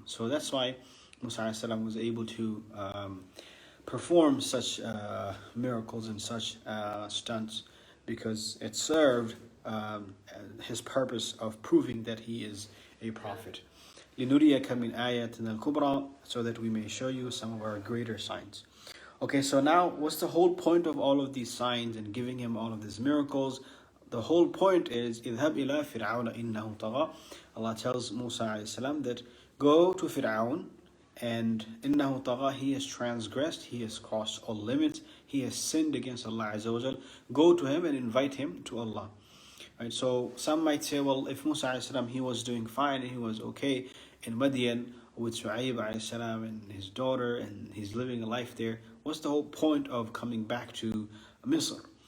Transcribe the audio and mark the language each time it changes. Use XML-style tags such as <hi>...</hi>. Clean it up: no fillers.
<en>So that's why Musa alayhi salam was able to perform such miracles and such stunts, because it served his purpose of proving that he is a prophet.</en> <ar>لِنُرِيَكَ مِنْ آيَاتِنَا الْكُبْرَى,</ar> <en>so that we may show you some of our greater signs. Okay, so now what's the whole point of all of these signs and giving him all of these miracles? The whole point is</en> <ar>اذهب إلى فرعون إنه طغى.</ar> <en>Allah tells Musa alayhi salam that go to Fir'aun, and</en> <ar>إنه طغى,</ar> <en>he has transgressed, he has crossed all limits, he has sinned against Allah Azza wa Jal. Go to him and invite him to Allah. Right, so some might say, well, if Musa alayhi salam, he was doing fine and he was okay in Madian with Shu'aib alayhi salam and his daughter, and he's living a life there, what's the whole point of coming back to Misr?</en>